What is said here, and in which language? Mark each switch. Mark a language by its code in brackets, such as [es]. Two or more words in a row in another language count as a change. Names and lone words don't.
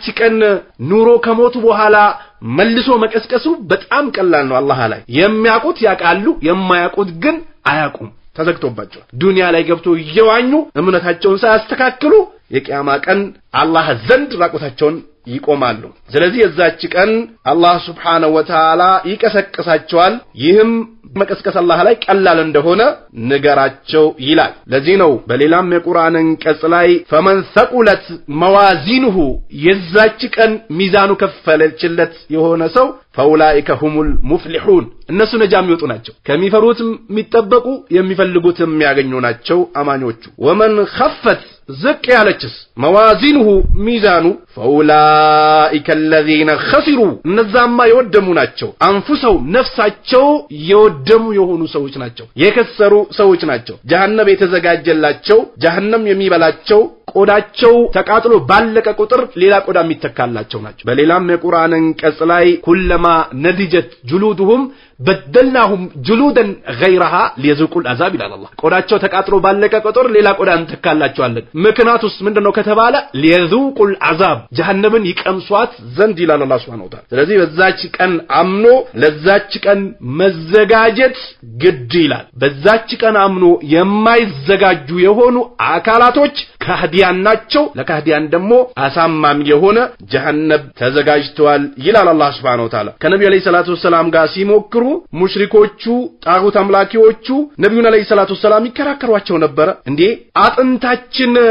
[am] ቀን ኑሮ ከሞቱ በኋላ መልሶ መቀስቀሱ በጣም ቀላል ነው አላህ ላይ የሚያውቁት ያውቃሉ የማያውቁት ግን አያውቁም ተዘግቶባቸው ዱንያ ላይ ገብቶ እየዋኙ እምነታቸውን ሳያስተካክሉ የቂያማ ቀን አላህ ዘንድ ራቆታቸውን ይቆማሉ ስለዚህ የዛች ቀን አላህ [ar] سبحانه وتعالى [am] ይቀሰቅሳቸዋል ይህም መቀስቀስ አላህ ላይ ቀላል እንደሆነ ንገራቸው ይላል ለዚህ ነው በሌላም የቁርአን አንቀጽ ላይ [ar] فمن ثقلت موازينه [am] የዛች ቀን ሚዛኑ ከፈለችለት የሆነ ሰው [ar] فاولئك هم المفلحون [am] እነሱ ነጃ የሚወጡ ናቸው ከሚፈሩት የሚጠበቁ የሚፈልጉት የሚያገኙ ናቸው አማኞቹ [ar] ومن خفت [am] ዝቅ ያለችስ موازينه ሚዛኑ [ar] فاولئك الذين خسروا [am] እነዛማ የወደሙ ናቸው አንፉሰው ነፍሳቸው የወደሙ የሆኑ ሰዎች ናቸው የከሰሩ ሰዎች ናቸው ጀሃነም የተዘጋጀላቸው ጀሃነም የሚበላቸው ቆዳቸው ተቃጥሎ ባለቀ ቁጥር ሌላ ቆዳ የሚተካላቸው ናቸው በሌላም የቁርአን አንቀጽ ላይ [ar] كلما نضجت جلودهم بدلناهم جلودا غيرها ليذوقوا العذاب [am] ይላል አላህ ቆዳቸው ተቃጥሎ ባለቀ ቁጥር ሌላ ቆዳ እንተካላቸዋለን ምክንያቱስ ምንድነው ከተባለ [ar] ليذوقوا العذاب [am] ጀሃነምን ይቀምሷት ዘንድ ይላል አላህ [ar] سبحانه وتعالى [am] ስለዚህ በዛች ቀን አምኖ ለዛች ቀን መዘጋጀት ግድ ይላል በዛች ቀን አምኖ የማይዘጋጁ የሆኑ አካላቶች ካህዲያን ናቸው ለካህዲያን ደግሞ አሳማሚ የሆነ ጀሃነም ተዘጋጅቷል ይላል አላህ [ar] سبحانه وتعالى [am] ከነብዩ [ar] عليه الصلاة والسلام [am] ጋር ሲሞክሩ ሙሽሪኮቹ ጣጉት አምላኪዎቹ ነብዩን [ar] عليه الصلاة والسلام [am] ይከራከሯቸው ነበር እንዴ አጥንታችን